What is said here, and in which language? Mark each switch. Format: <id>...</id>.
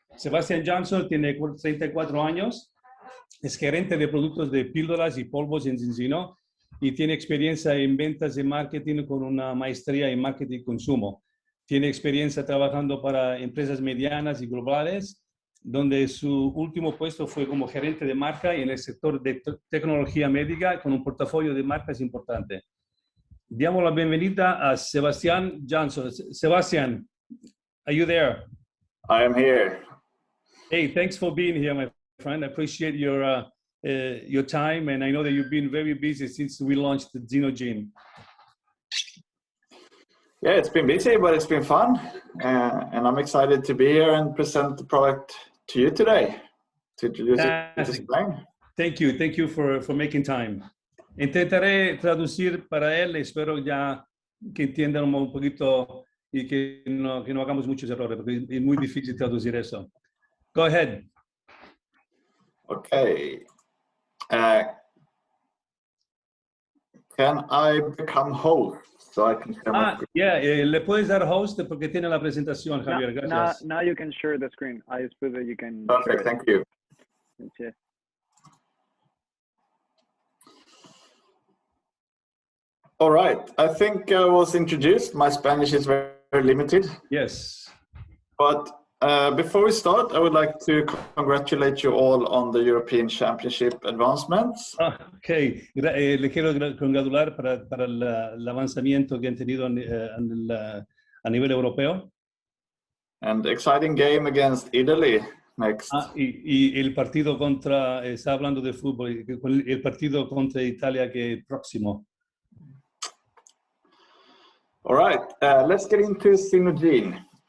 <es>Sebastian Johnson tiene 34 años, es gerente de productos de píldoras y polvos en Zinc y tiene experiencia en ventas y marketing con una maestría en marketing y consumo. Tiene experiencia trabajando para empresas medianas y globales, donde su último puesto fue como gerente de marca en el sector de tecnología médica con un portafolio de marcas importante. Damos la bienvenida a Sebastian Johnson.</es> <en>Sebastian, are you there? I am here. Hey, thanks for being here, my friend. I appreciate your time, and I know that you've been very busy since we launched the Xenogene. Yeah, it's been busy, but it's been fun, and I'm excited to be here and present the product to you today. To introduce it. Thank you for making time.</en> <es>Intentaré traducir para él, espero ya que entiendan un poquito y que no hagamos muchos errores, porque es muy difícil traducir eso.</es> <en>Go ahead. Okay. Can I become host so I can share my screen? Yeah,</en> <es>le puedes dar host porque tiene la presentación, Javier. Gracias.</es> <en>Now you can share the screen. I just put that you can. Perfect, thank you. Okay. All right, I think I was introduced. My Spanish is very, very limited. Yes. But before we start, I would like to congratulate you all on the European Championship advancements.</en> <es>Okay, le quiero congratular para el avanzamiento que han tenido a nivel europeo.</es> <en>And exciting game against Italy next.</en> <es>Y el partido contra, está hablando de fútbol, el partido contra Italia que es próximo.</es> <en>All right, let's get into ZinoGene.</en>